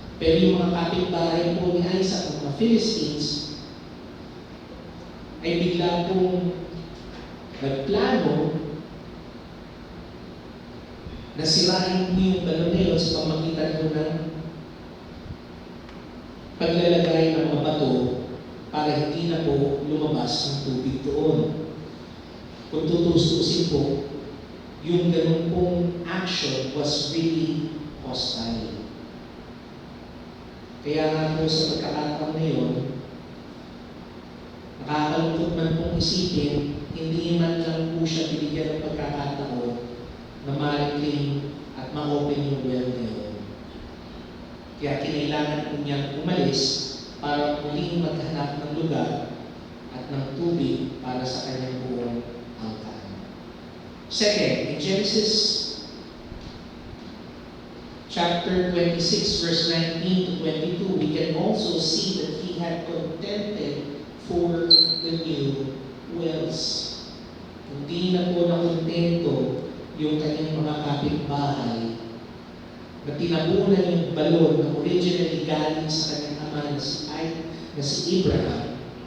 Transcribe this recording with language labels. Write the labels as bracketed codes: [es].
[tl] Pero yung mga kapitbahay po ni Isaac, ang mga Philistines, ay bigla pong nagplano na sirain po yung balon na yun sa pamagitan po ng paglalagay ng mga bato para hindi na po lumabas ng tubig doon. Kung tutustusin po, yung ganun pong action [en] was really hostile. [tl] Kaya nga po sa pagkakataon na yun, nakakalungkot man pong isipin, hindi man lang po siya binigyan ng pagkakataon na ma-reclaim at ma-open yung well na yun. Kaya kinailangan po niyang umalis para muling maghanap ng lugar at ng tubig para sa kanyang buong angkan. [en] Second, in Genesis chapter 26, verse 19 to 22, we can also see that he had contended for the new wells. [tl] Hindi na po nakontento yung kanyang mga kapitbahay na tinabunan yung balon na originally galing sa kanyang ama na si Abraham.